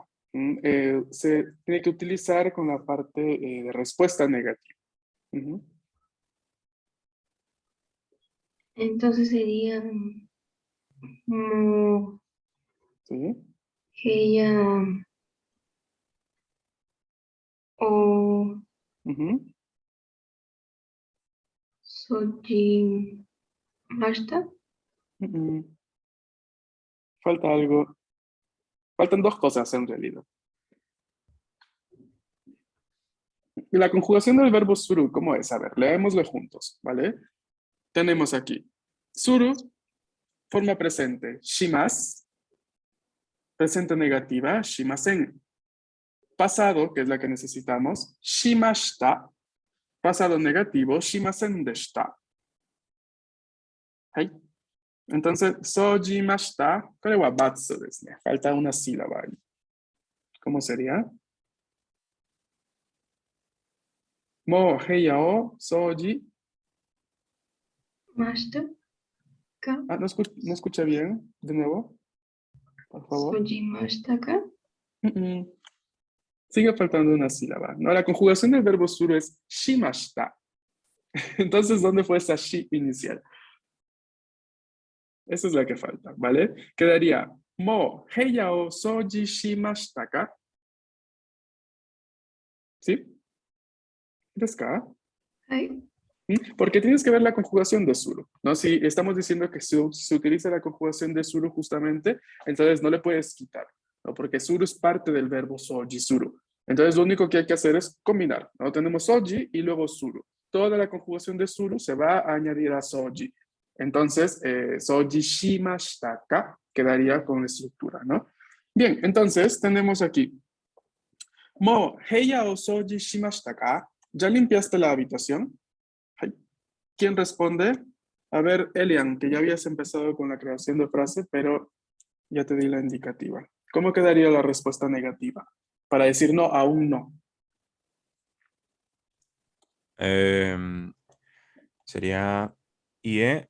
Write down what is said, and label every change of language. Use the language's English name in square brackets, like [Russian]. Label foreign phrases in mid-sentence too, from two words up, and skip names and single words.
[Spanish] Se tiene que utilizar con la parte de respuesta negativa. Entonces sería mo ¿Sí? [Japanese] 部屋を [Spanish] Ujú. [Japanese] 掃除ました. [Spanish] Falta algo. Faltan dos cosas en realidad. La conjugación del verbo suru, ¿cómo es? A ver, leémoslo juntos, ¿vale? Tenemos aquí. Suru, forma presente. Shimas, presente negativa. [Japanese] しません. [Spanish] Pasado, que es la que necesitamos. Shimashita. Pasado negativo. [Japanese] しませんでした. [Spanish] ¿Hay? Entonces, sojimashita. ¿Cuál es [Japanese] バツですね? [Spanish] Falta una sílaba ahí. ¿Cómo sería? [Japanese] もう部屋を掃除. ましたか. [Spanish] Ah, no escucha bien. De nuevo, por favor. [Japanese] 掃除ましたか. [Spanish] Sigue faltando una sílaba, ¿no? La conjugación del verbo suru es shimashita. Entonces, ¿dónde fue esa shi inicial? Esa es la que falta, ¿vale? Quedaría [Japanese] もう部屋を掃除しましたか. ¿Sí? ¿ですか? Hai. [Spanish] Porque tienes que ver la conjugación de suru, ¿no? Si estamos diciendo que se utiliza la conjugación de suru justamente, entonces no le puedes quitar, ¿no? Porque suru es parte del verbo soji suru. Entonces lo único que hay que hacer es combinar, ¿no? Tenemos soji y luego suru. Toda la conjugación de suru se va a añadir a soji. Entonces, [Japanese] 掃除しましたか [Spanish] quedaría con estructura, ¿no? Bien, entonces tenemos aquí. [Japanese] もう部屋を掃除しましたか. [Spanish] ¿Ya limpiaste la habitación? ¿Quién responde? A ver, Elian, que ya habías empezado con la creación de frase, pero ya te di la indicativa. ¿Cómo quedaría la respuesta negativa? Para decir no, aún no. Sería ie